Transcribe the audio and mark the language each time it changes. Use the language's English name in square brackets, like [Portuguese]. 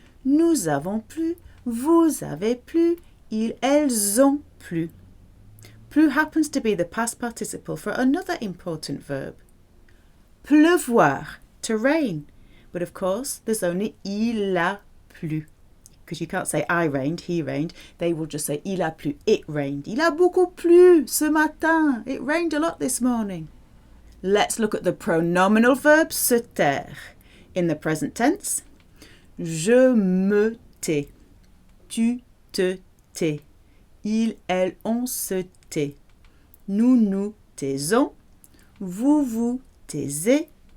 [French] Nous avons plu. Vous avez plu. Ils, elles ont plu. [English] Plu happens to be the past participle for another important verb. Pleuvoir, to rain. But of course, there's only [French] il a plu. [English] Because you can't say I rained, he rained. They will just say [French] il a plu, [English] it rained. [French] Il a beaucoup plu ce matin. [English] It rained a lot this morning. Let's look at the pronominal verb se taire. In the present tense, [French] je me tais. Tu te tais. Il, elle, on se tait. Nous nous taisons. Vous vous taisez.